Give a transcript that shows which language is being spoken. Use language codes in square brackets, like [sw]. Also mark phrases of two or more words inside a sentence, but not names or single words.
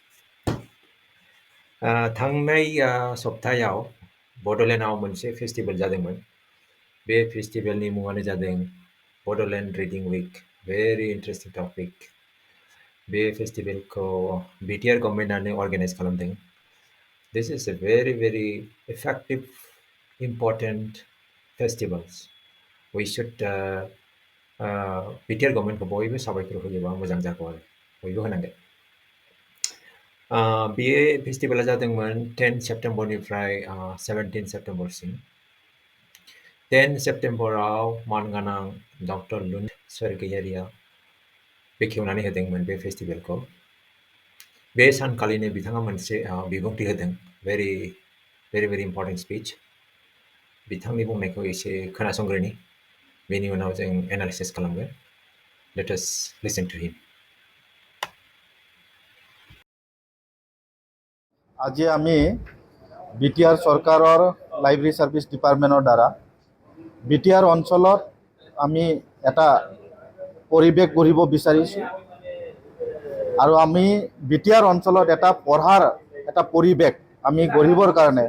[brx] थांनाय सप्तायाव बड'लेण्डआव मोनसे फेस्टिभेल जादोंमोन बे फेस्टिभेलनि मुङानो जादों बड'लेण्ड रिडिं उइक [en] very interesting topic [brx] बे फेस्टिभेलखौ BTR गभर्नमेन्टआनो अर्गानाइज खालामदों [en] this is a very effective important festivals we should [brx] BTR गभर्नमेन्टखौ बयबो साबायखर होयोबा मोजां जागौ आरो बयबो होनांगोन बे फेस्टिभेला जादोंमोन 10 सेप्टेम्बरनिफ्राय 17 सेप्टेम्बरसिम 10 सेप्टेम्बराव मानगोनां डक्टर लुन स्वर्गयारिया बेखेवनानै होदोंमोन बे फेस्टिभेलखौ बे सानखालिनो बिथाङा मोनसे बिबुंथि होदों [en] very important speech [brx] बिथांनि बुंनायखौ एसे खोनासंग्रोनि बेनि उनाव जों एनालिसिस खालामगोन [en] let us listen to him [as] আজি আমি BTR চৰকাৰৰ লাইব্ৰেৰী সাৰ্ভিস ডিপাৰ্টমেণ্টৰ দ্বাৰা BTR অঞ্চলত আমি এটা পৰিৱেশ গঢ়িব বিচাৰিছোঁ আৰু আমি BTR অঞ্চলত এটা পঢ়াৰ এটা পৰিৱেশ আমি গঢ়িবৰ কাৰণে